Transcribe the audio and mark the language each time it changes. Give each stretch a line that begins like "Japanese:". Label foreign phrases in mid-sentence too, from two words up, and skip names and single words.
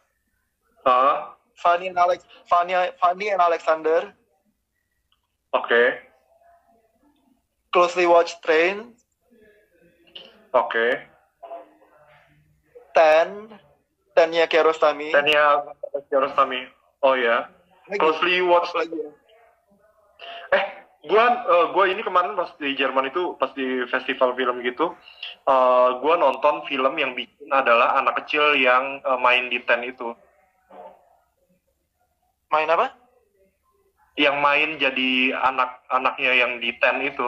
Indonesian: Fanny and Alexander, Oke. Closely Watched Train, Oke. Tennya Kiarostami. Tania Kiarostami. Oh ya. Closely Watched. Apa lagi ya? Gua ini kemarin pas di Jerman itu, pas di festival film gitu, gua nonton film yang bikin adalah anak kecil yang main di tent itu. Main apa? Yang main jadi anak-anaknya yang di tent itu.